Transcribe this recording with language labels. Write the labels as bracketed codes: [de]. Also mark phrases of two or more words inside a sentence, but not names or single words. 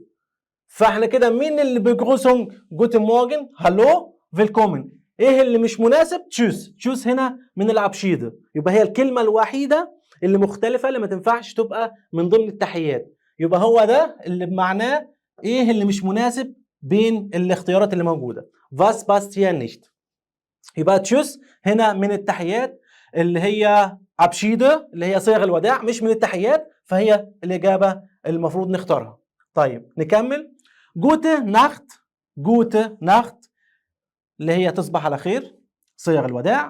[ar] فاحنا كده مين اللي بجروسونج؟ [de] Guten Morgen, Hallo, Willkommen. [ar] ايه اللي مش مناسب؟ تشوس. تشوس هنا من الابشيد، يبقى هي الكلمة الوحيدة اللي مختلفة اللي ما تنفعش تبقى من ضمن التحيات. يبقى هو ده اللي بمعناه ايه اللي مش مناسب بين الاختيارات اللي موجودة. [de] Was passt hier nicht؟ [ar] يبقى تشوس هنا من التحيات اللي هي ابشيده اللي هي صيغ الوداع، مش من التحيات، فهي الإجابة المفروض نختارها. طيب نكمل. [de] Gute Nacht, Gute Nacht [ar] اللي هي تصبح على خير صيغ الوداع.